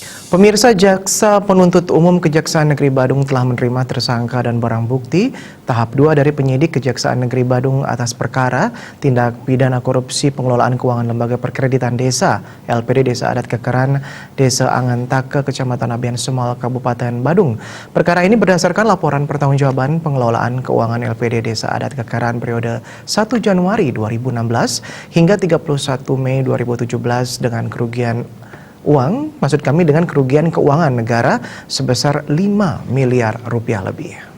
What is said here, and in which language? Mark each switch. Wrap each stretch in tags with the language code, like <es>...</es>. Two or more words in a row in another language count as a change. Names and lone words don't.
<id>Pemirsa, Jaksa Penuntut Umum Kejaksaan Negeri Badung telah menerima tersangka dan barang bukti tahap 2 dari penyidik Kejaksaan Negeri Badung atas perkara tindak pidana korupsi pengelolaan keuangan lembaga perkreditan desa LPD Desa Adat Kekeran Desa Angantake Kecamatan Abian Semal Kabupaten Badung. Perkara ini berdasarkan laporan pertanggungjawaban pengelolaan keuangan LPD Desa Adat Kekeran periode 1 Januari 2016 hingga 31 Mei 2017 dengan kerugian dengan kerugian keuangan negara sebesar 5 miliar rupiah lebih.</id>